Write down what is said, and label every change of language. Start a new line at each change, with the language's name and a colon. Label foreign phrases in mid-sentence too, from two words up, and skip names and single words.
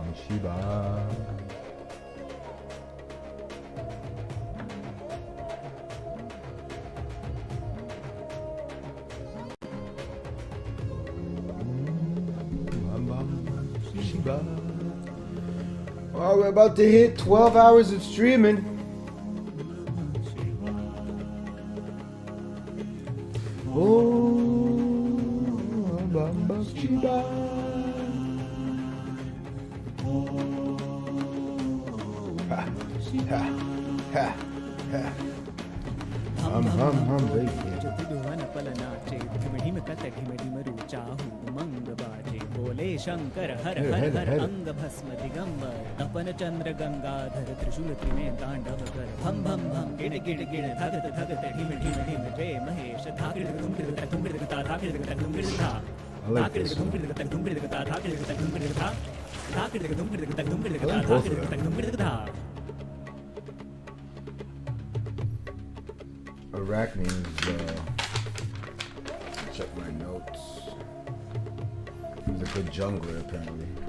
Hindi: शिबा. बम बम शिबा.
English: Oh, we're about to hit 12 hours of streaming. Oh,
Hindi: बम बम शिबा. Ha ha ha.
English: Hum baby.
Hindi: बोले शंकर हर हर हर अंग भस्म दिगंबर तपन चंद्र गंगाधर त्रिशूल त्रिनेत्र तांडव कर भम भम भम गिड़ गिड़ गिड़ धगत धगत ढिम ढिम ढिम जय महेश धाकिड़ धुम गिड़ धुम गिड़ ता धाकिड़ धुम गिड़ धा धाकिड़ धुम गिड़ धुम गिड़ ता धाकिड़ धुम गिड़ धा धाकिड़ धुम गिड़ धुम गिड़ ता धाकिड़ धुम गिड़ धा
English: Arachne is, check my notes. He's a good jungler, apparently.